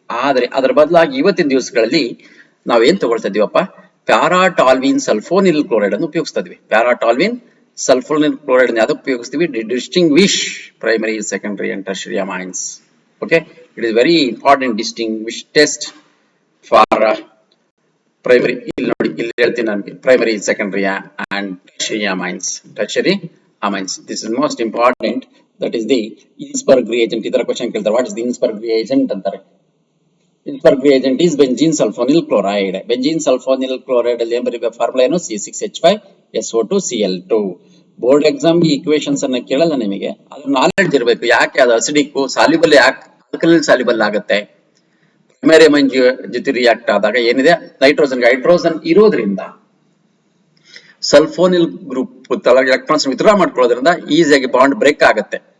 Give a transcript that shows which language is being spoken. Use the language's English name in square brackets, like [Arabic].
[Kannada] ಆದರೆ ಅದರ ಬದಲಾಗಿ ಇವತ್ತಿನ ದಿವಸಗಳಲ್ಲಿ ನಾವೇನ್ ತಗೊಳ್ತಾ ಇದೀವಪ್ಪ? ಪ್ಯಾರಾಟಾಲ್ವಿನ್ ಸಲ್ಫೋನಿಲ್ ಕ್ಲೋರೈಡ್ ಅನ್ನು ಉಪಯೋಗಿಸ್ತಾ ಇದ್ವಿ. ಪ್ಯಾರಾಟಾಲ್ವಿನ್ ಸಲ್ಫೋನಿಲ್ ಕ್ಲೋರೈಡ್ ಅದಕ್ಕೆ ಉಪಯೋಗಿಸ್ತೀವಿ [English] Distinguish primary, secondary and tertiary amines. Okay, it is very important distinguish test for primary. [Kannada] ಇಲ್ಲಿ ನೋಡಿ, ಇಲ್ಲಿ ಹೇಳ್ತೀನಿ ನನಗೆ [English] primary, secondary and tertiary amines. This is most important. That is the Innsberg reagent. [Kannada] ಇದರ ಕ್ವೆಶ್ಚನ್ ಕೇಳ್ತಾರೆ, [English] what is the Innsberg reagent [Kannada] ಅಂತಾರೆ. [English] Innsberg reagent is benzene sulfonyl chloride. [Kannada] Benzene sulfonyl chloride ಅಲ್ಲಿ ಬರೀಬೇಕು ಫಾರ್ಮುಲಾ ಏನು? C6H5SO2Cl2. ಬೋರ್ಡ್ ಎಕ್ಸಾಮ್ ಈ equations ಅನ್ನ ಕೇಳಲ್ಲ ನಿಮಗೆ, ಅದ್ರ ನಾಲೆಡ್ಜ್ ಇರಬೇಕು. ಯಾಕೆ ಅದು ಅಸಿಡಿಕ್ ಸಾಲ್ಯುಬಲ್, ಯಾಕೆ ಆಲ್ಕಲೈನ್ ಸಾಲ್ಯುಬಲ್ ಆಗುತ್ತೆ? ಪ್ರೈಮರಿ ಅಮೈನ್ ಜೊತೆ ರಿಯಾಕ್ಟ್ ಆದಾಗ ಏನಿದೆ, ಹೈಡ್ರೋಜನ್ ಇರೋದ್ರಿಂದ ಸಲ್ಫೋನಿಲ್ ಗ್ರೂಪ್ ಎಲೆಕ್ಟ್ರಾನ್ಸ್ ವಿತ್ಡ್ರಾ ಮಾಡ್ಕೊಳ್ಳೋದ್ರಿಂದ ಈಸಿಯಾಗಿ ಬಾಂಡ್ ಬ್ರೇಕ್ ಆಗುತ್ತೆ.